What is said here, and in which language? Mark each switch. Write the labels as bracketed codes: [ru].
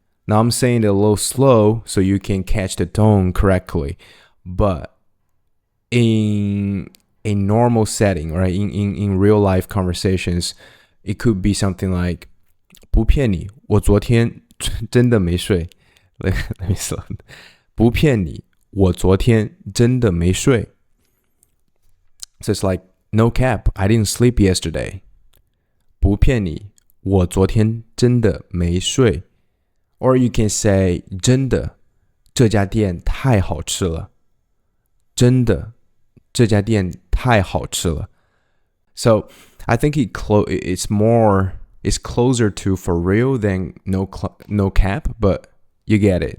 [en] Now I'm saying it a little slow so you can catch the tone correctly. But in a normal setting, right? In real life conversations, it could be something like [zh] 不骗你，我昨天真的没睡。 [en] Let me slow. [zh] 不骗你，我昨天真的没睡。 [en] So it's like, no cap, I didn't sleep yesterday. [zh] 不骗你，我昨天真的没睡。 [en] Or you can say, [zh] 真的，这家店太好吃了。真的，这家店太好吃了。 [en] So I think it's closer to for real than no cap, but you get it.